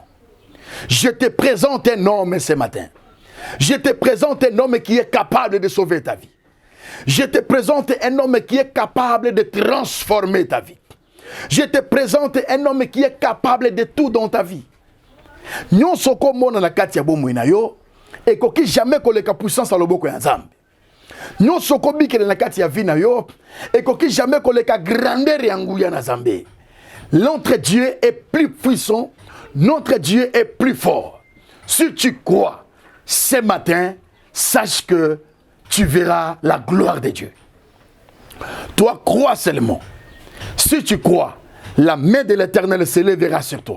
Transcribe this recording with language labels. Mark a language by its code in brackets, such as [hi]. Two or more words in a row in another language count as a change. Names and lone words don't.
[fr] Je te présente un homme ce matin. Je te présente un homme qui est capable de sauver ta vie. Je te présente un homme qui est capable de transformer ta vie. Je te présente un homme qui est capable de tout dans ta vie. Nous sommes [ln] na kati ya bomo na yo et koki jamais koleka puissance à loboko ya Nzambe. [fr] Nous sommes [ln] bikele na kati ya vie na yo et koki jamais koleka grandeur ya nguya na Nzambe. [fr] Notre Dieu est plus puissant, notre Dieu est plus fort. Si tu crois ce matin, sache que tu verras la gloire de Dieu. Toi, crois seulement. Si tu crois, la main de l'Éternel s'élèvera sur toi.